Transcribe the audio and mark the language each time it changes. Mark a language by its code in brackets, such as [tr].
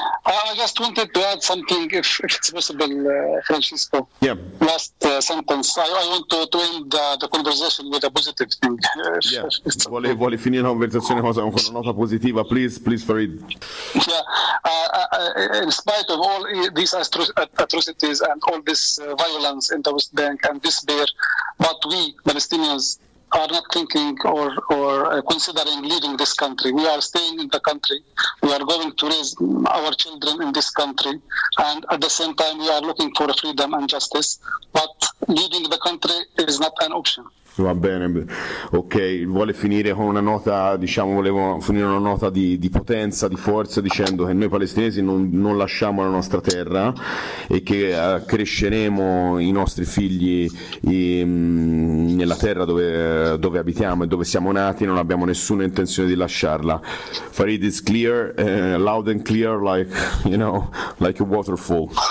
[en] I just wanted to add something, if it's possible, Francisco. Yeah. Last sentence. I want to end the conversation with a positive thing. Yeah. [it] Vuole finire la conversazione con una nota positiva, please, Farid. [en] Yeah. In spite of all these atrocities and all this violence in the West Bank and despair, but we Palestinians are not thinking or considering leaving this country. We are staying in the country. We are going to raise our children in this country. And at the same time, we are looking for freedom and justice. But leaving the country is not an option. [it] Va bene, ok, vuole finire con una nota, diciamo, volevo finire una nota di potenza, di forza, dicendo che noi palestinesi non lasciamo la nostra terra e che cresceremo i nostri figli nella terra dove abitiamo e dove siamo nati, non abbiamo nessuna intenzione di lasciarla. [en] Farid is clear, loud and clear, like, you know, like a waterfall.